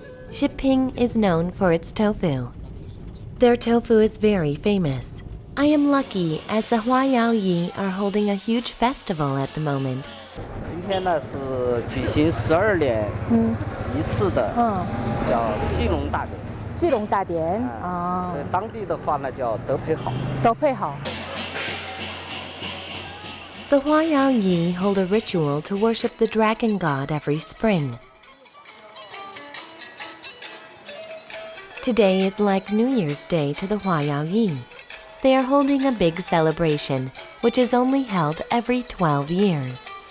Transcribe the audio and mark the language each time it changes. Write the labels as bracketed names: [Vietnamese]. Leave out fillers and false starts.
[English] Shiping is known for its tofu. Their tofu is very famous. I am lucky as the Huayao Yi are holding a huge festival at the moment. [Chinese] 今天呢是举行12年一次的，叫基隆大典。基隆大典所以当地的话呢叫德配好。德配好。 [English] The Huayao Yi hold a ritual to worship the dragon god every spring. Today is like New Year's Day to the Huayao Yi. They are holding a big celebration, which is only held every 12 years.